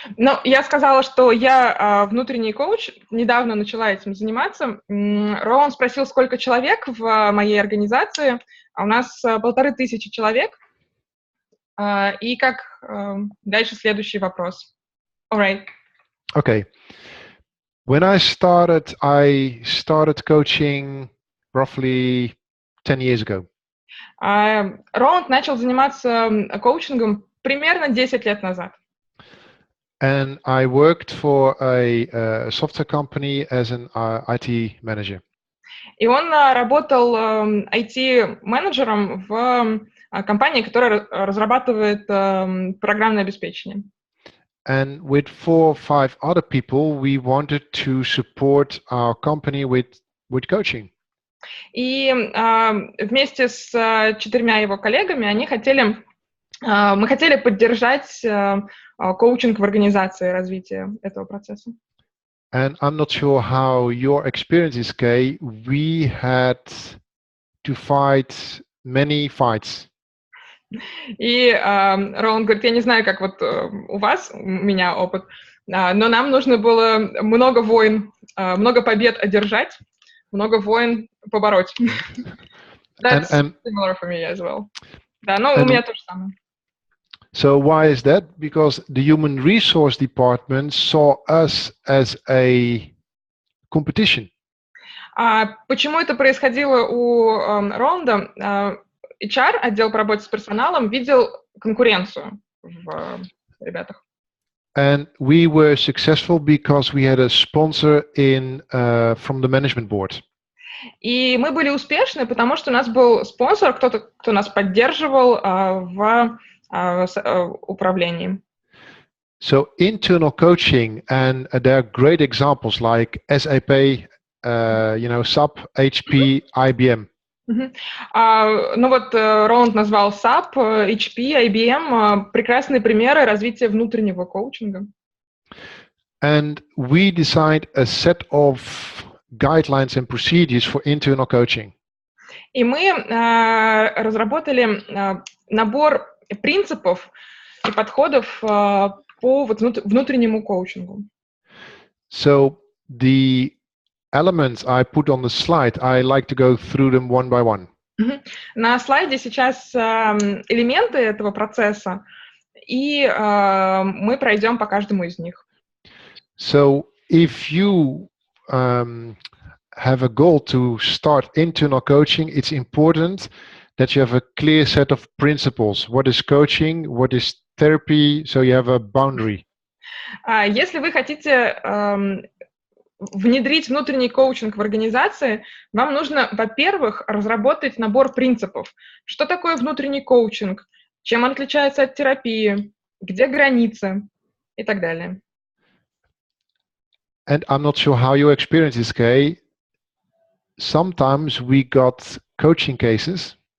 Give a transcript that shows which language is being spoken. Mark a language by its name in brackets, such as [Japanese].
[Russian] Но я сказала, что я внутренний коуч. Недавно начала этим заниматься. Роланд спросил, сколько человек в моей организации. У нас 1500 человек. И как дальше следующий вопрос. [English] All right. Okay. When I started coaching roughly 10 years ago. [Russian] Роланд начал заниматься коучингом примерно 10 лет назад. [English] And I worked for a software company as an IT manager. [Russian] И он работал IT-менеджером в компании, которая разрабатывает программное обеспечение. [English] And with 4 or 5 other people, we wanted to support our company with coaching. [Russian] И вместе с 4 его коллегами мы хотели поддержать коучинг в организации, развитие этого процесса. [English] And I'm not sure how your experience is, Kay. We had to fight many fights. [Russian] И Роланд говорит, я не знаю, как вот у вас, у меня опыт, но нам нужно было много войн, много побед одержать, много войн побороть. [English] That's similar for me as well. [Russian] Да, но у меня то же самое. [English] So why is that? Because the human resource department saw us as a competition. [Russian] Почему это происходило у Роланда? HR, отдел по работе с персоналом, видел конкуренцию в ребятах. [English] And we were successful because we had a sponsor from the management board. [Russian] И мы были успешны, потому что у нас был спонсор, кто нас поддерживал в управлении. [English] So internal coaching, and there are great examples like SAP, SAP, HP, IBM. [Russian] Ну вот Роланд назвал SAP, HP, IBM прекрасные примеры развития внутреннего коучинга. [English] And we designed a set of guidelines and procedures for internal coaching. [Russian] И мы разработали набор принципов и подходов по внутреннему коучингу. [English] So the elements I put on the slide, I like to go through them one by one. [Russian] На слайде сейчас элементы этого процесса, и мы пройдем по каждому из них. [English] So if you have a goal to start internal coaching, it's important that you have a clear set of principles. What is coaching? What is therapy? So you have a boundary. [Russian] Если вы хотите внедрить внутренний коучинг в организации, вам нужно, во-первых, разработать набор принципов. Что такое внутренний коучинг? Чем он отличается от терапии? Где границы? И так далее. [English] And I'm not sure how your experience is, Kay. Sometimes we got coaching cases.